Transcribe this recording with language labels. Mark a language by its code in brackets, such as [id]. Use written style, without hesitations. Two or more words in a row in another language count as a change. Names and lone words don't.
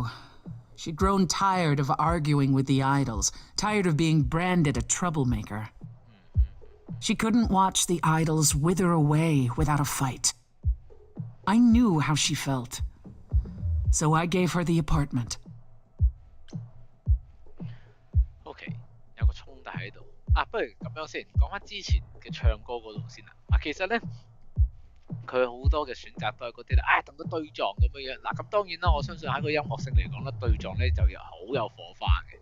[en] She'd grown tired of arguing with the idols, tired of being branded a troublemaker. She couldn't watch the idols wither away without a fight. I knew how she felt. So I gave her the apartment. [yue] OK， 有個衝突喺度啊，不如咁樣先，講翻之前嘅唱歌嗰度先啦。其實咧，佢好多嘅選擇都係嗰啲咧，同佢對撞咁樣樣。嗱，咁當然啦，我相信喺個音樂性嚟講咧，對撞咧就好有火花嘅。